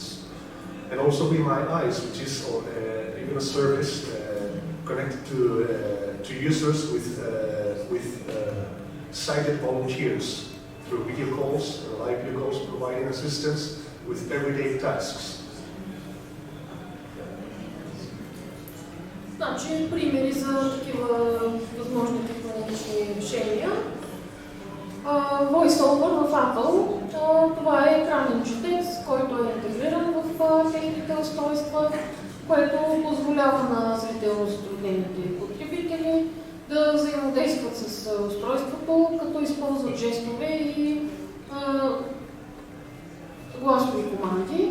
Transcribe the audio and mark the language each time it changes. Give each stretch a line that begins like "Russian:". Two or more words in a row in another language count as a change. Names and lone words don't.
English: And also Be My Eyes, which is even a service connected to users with sighted volunteers through video calls and live video calls, providing assistance with everyday tasks.
Bulgarian: Значи, примери за такива възможни технологични решения. VoiceOver в Apple, това е екранен четец, който е интегриран в техните устройства, което позволява на зрително затруднените потребители да взаимодействат с устройството, като използват жестове и гласови команди.